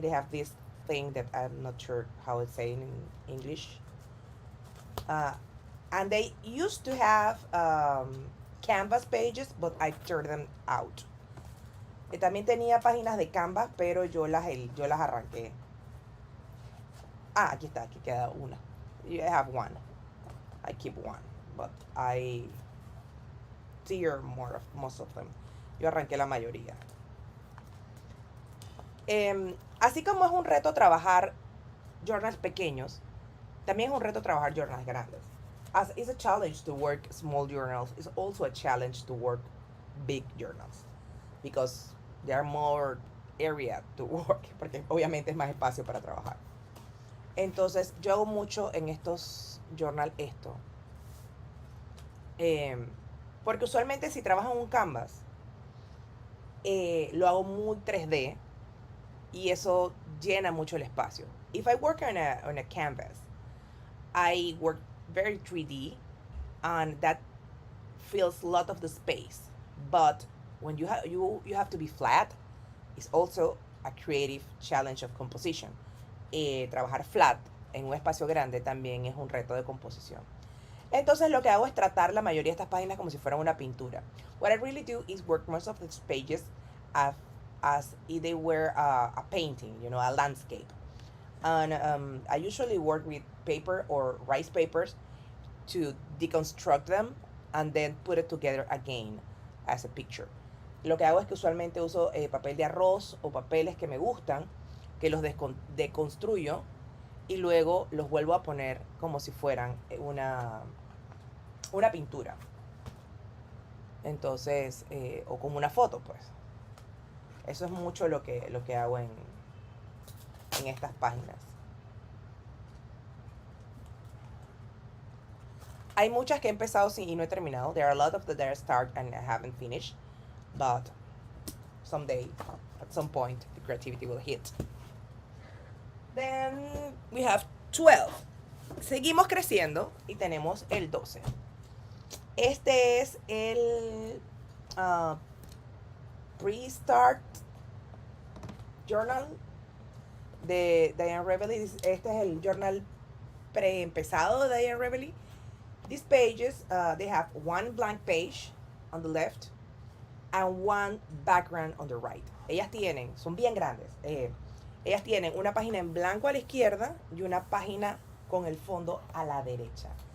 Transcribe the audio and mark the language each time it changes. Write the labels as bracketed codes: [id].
[en] They have this thing that I'm not sure how it's saying in English. And they used to have canvas pages, but I turned them out. [es] También tenía páginas de canvas, pero yo las arranqué. Aquí está, aquí queda una. [en] I have one. I keep one, but I tear most of them. [es] Yo arranqué la mayoría. Así como es un reto trabajar journals pequeños, también es un reto trabajar journals grandes. [en] As it's a challenge to work small journals, it's also a challenge to work big journals, because there are more area to work, [es] porque obviamente es más espacio para trabajar. Entonces, yo hago mucho en estos journal esto. Porque usualmente si trabajo en un canvas, lo hago muy 3D y eso llena mucho el espacio. [en] If I work on a canvas, I work very 3D and that fills a lot of the space. But when you have to be flat, it's also a creative challenge of composition. [es] Trabajar flat en un espacio grande también es un reto de composición. Entonces lo que hago es tratar la mayoría de estas páginas como si fueran una pintura. [en] What I really do is work most of these pages as if they were a painting, you know, a landscape. And I usually work with paper or rice papers to deconstruct them and then put it together again as a picture. [es] Lo que hago es que usualmente uso papel de arroz o papeles que me gustan, que los deconstruyo y luego los vuelvo a poner como si fueran una pintura. Entonces, o como una foto, pues. Eso es mucho lo que hago en estas páginas. Hay muchas que he empezado y no he terminado. [en] There are a lot of that I start and I haven't finished. But someday, at some point, the creativity will hit. Then we have 12. [es] Seguimos creciendo y tenemos el 12. Este es el Pre-Start Journal de Diane Reveley. Este es el journal pre-empezado de Diane Reveley. [en] These pages, they have one blank page on the left and one background on the right. [es] Ellas son bien grandes. Ellas tienen una página en blanco a la izquierda y una página con el fondo a la derecha.